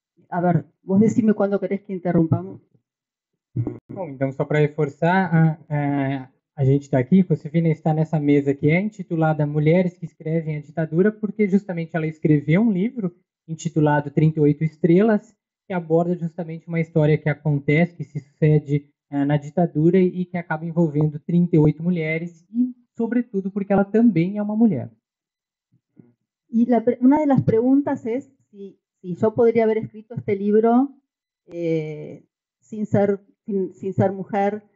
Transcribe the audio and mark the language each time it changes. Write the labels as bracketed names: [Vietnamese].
[Spanish] A ver, vos decime cuándo querés que interrumpamos. [Portuguese] Bom, então, só para reforçar, a gente está aqui, Josefina está nessa mesa que é intitulada Mulheres que Escrevem a Ditadura, porque justamente ela escreveu um livro intitulado 38 Estrelas, que aborda justamente uma história que acontece, que se sucede na ditadura e que acaba envolvendo 38 mulheres, e sobretudo porque ela também é uma mulher. [Spanish] Y una de las preguntas es si yo podría haber escrito este libro sin ser mujer.